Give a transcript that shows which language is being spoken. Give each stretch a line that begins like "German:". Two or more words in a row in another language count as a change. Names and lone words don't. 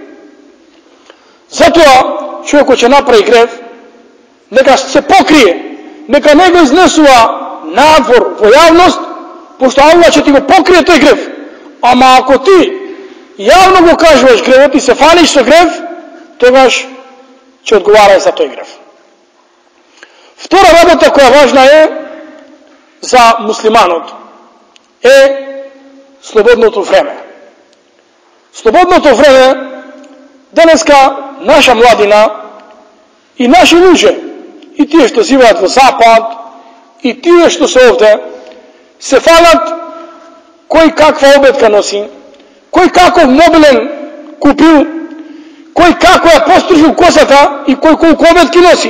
Macedonian: Затоа човекот ќе направи греф, нека се покрие, нека не го изнесува надвор во јавност, пошто Аллах ќе ти го покрие тој греф. Ама ако ти јавно го кажуваш гревот и се фалиш со грев, тогаш
Bosnian: će odgovarati za toj gref.
Macedonian: Втора работа која важна е за муслиманот е слободното време. Слободното време денеска наша младина и наши луѓе, и тие што живеат во Запад, и тие што се овде, се фалат кој каква обетка носи, кој каков мобилен купил, кој како ја пострижил косата и кој колку обетки носи.